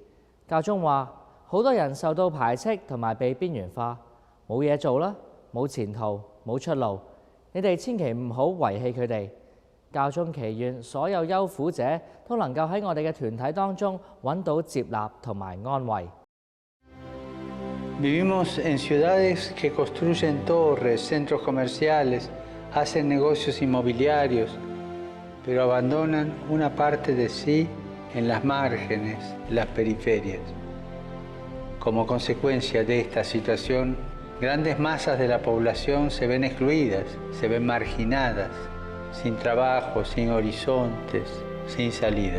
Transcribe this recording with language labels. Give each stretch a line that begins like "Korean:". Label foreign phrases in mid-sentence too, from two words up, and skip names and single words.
Cantonese: 教宗話：好多人受到排斥同埋被邊緣化，冇嘢做啦，冇前途，冇出路。你哋千祈唔好遺棄佢哋。教宗祈願所有憂苦者都能夠喺我哋嘅團體當中揾到接納同埋安慰。
Spanish: Vivimos en ciudades que construyen torres, centros comerciales, hacen negocios inmobiliarios, pero abandonan una parte de sí en las márgenes, las periferias. Como consecuencia de esta situación, grandes masas de la población se ven excluidas, se ven marginadas.Sin trabajo, sin horizontes, sin salida.